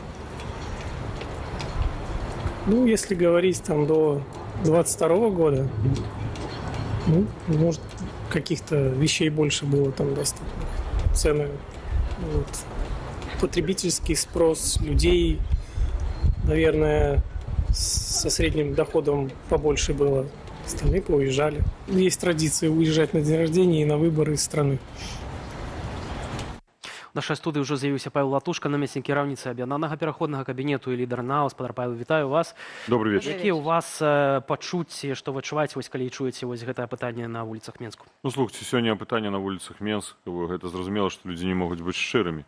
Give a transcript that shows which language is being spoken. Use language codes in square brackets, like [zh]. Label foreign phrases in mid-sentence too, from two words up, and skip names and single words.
[ru] Ну, если говорить там до 22 года, ну, может, каких-то вещей больше было там доступных. Цены, вот. Потребительский спрос людей, наверное, со средним доходом побольше было. Остальные поуезжали. Есть традиция уезжать на день рождения и на выборы из страны. [be] У нашай студыі ўжо з'явіўся Павел Латушка, намеснік кіраўніцы аб'яднанага пераходнага кабінету і лідар НАО. Спадар Павел, вітаю вас. [ru] Добрый вечер. [be] Якія ў вас пачуцці, што вы адчуваеце, вось калі чуеце вось гэтае пытанне на вуліцах Менску? Ну, слухайте, сёння пытанне на вуліцах Менска, гэта зразумела, што людзі не могуць быць шчырымі.